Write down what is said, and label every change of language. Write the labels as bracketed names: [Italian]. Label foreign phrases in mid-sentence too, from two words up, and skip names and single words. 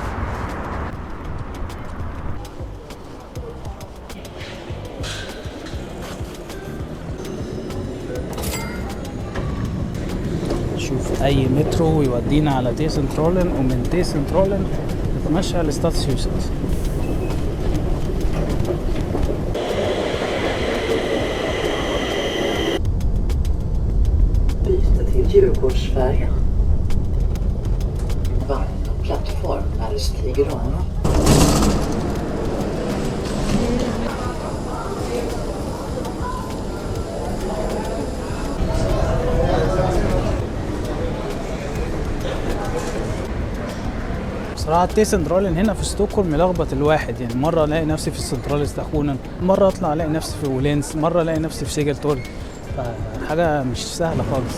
[Arabic] نشوف اي مترو يودينا على تي سنترالن، ومن تي سنترالن نتمشى لستاتسيوست. [Swedish] Byte till Djurgårdsfärjan. Vagn och plattform när du stiger om. [Arabic] بصراحة تي سنترالن هنا في ستوكهولم ملخبط الواحد، يعني مرة الاقي نفسي في السنترال ستاخونن، مرة اطلع الاقي نفسي في اولينس، مرة الاقي نفسي في سيجلتورج، فحاجة مش سهلة خالص.